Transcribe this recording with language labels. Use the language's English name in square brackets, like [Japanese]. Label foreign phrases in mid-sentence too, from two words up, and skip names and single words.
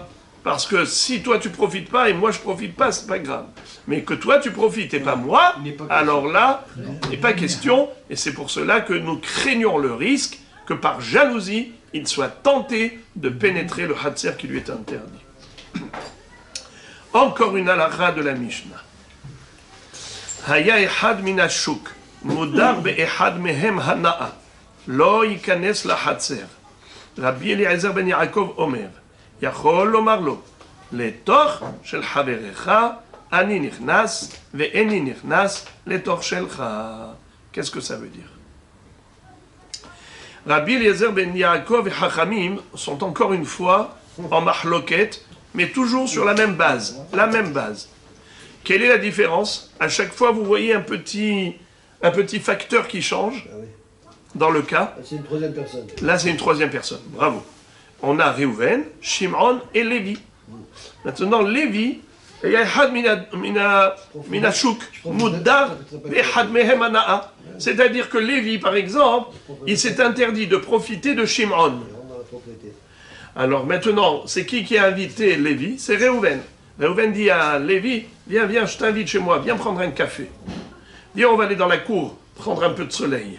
[French] Parce que si toi tu profites pas et moi je profite pas, c'est pas grave. Mais que toi tu profites et pas moi, alors là, il n'est pas question. Et c'est pour cela que nous craignons le risque que par jalousie, il soit tenté de pénétrer le hatzer qui lui est interdit. Encore une halakha de la Mishnah. [Hebrew] היה אחד מן השוק מודר באחד מהם הנאה לא יכנס לחצר. רבי אליעזר בן יעקב אומר יכול לומר לו לתוך של חברך אני נכנס ואיני נכנס לתוך שלך. [French] Qu'est-ce que ça veut dire? Rabbi Eliezer ben Yaakov et Hachamim sont encore une fois en mahloket, mais toujours sur la même base. La même base. Quelle est la différence? À chaque fois, vous voyez un petit facteur qui change dans le cas. C'est une troisième personne. Là, c'est une troisième personne. Bravo. On a Reuven, Shimon et Lévi. Maintenant, Lévi, il y a [Hebrew] אחד מן השוק מודר אחד מהם הנאה. [French] C'est-à-dire que Lévi, par exemple, il s'est interdit de profiter de Shimon. Alors maintenant, c'est qui a invité Lévi? C'est Reuven. Reuven dit à Lévi, viens, je t'invite chez moi, viens prendre un café. Viens, on va aller dans la cour, prendre un peu de soleil.